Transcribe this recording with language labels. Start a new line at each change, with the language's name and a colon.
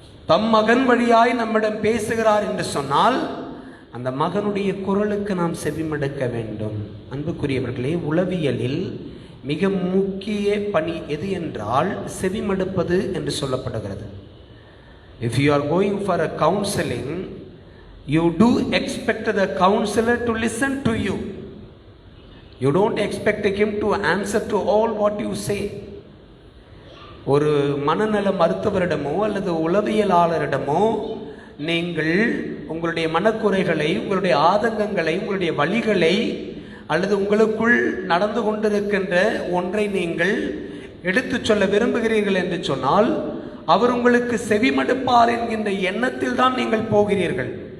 Tamil: தம் மகன் வழியாய் நம்மிடம் பேசுகிறார் என்று சொன்னால் அந்த மகனுடைய குரலுக்கு நாம் செவிமடுக்க வேண்டும். அன்புக்குரியவர்களே, உளவியலில் மிக முக்கிய பணி எது என்றால் செவிமடுப்பது என்று சொல்லப்படுகிறது.
English: If you are going for a counseling, you do expect the counselor to listen to you. You don't expect him to answer to all what you say.
Tamil: ஒரு மனநல மருத்துவரிடமோ அல்லது உளவியலாளரிடமோ நீங்கள் உங்களுடைய மனக்குறைகளை, உங்களுடைய ஆதங்கங்களை, உங்களுடைய வலிகளை அல்லது உங்களுக்குள் நடந்து கொண்டிருக்கின்ற ஒன்றை நீங்கள் எடுத்து சொல்ல விரும்புகிறீர்கள் என்று சொன்னால் அவர் உங்களுக்கு செவிமடுப்பார் என்கின்ற எண்ணத்தில் தான் நீங்கள் போகிறீர்கள்.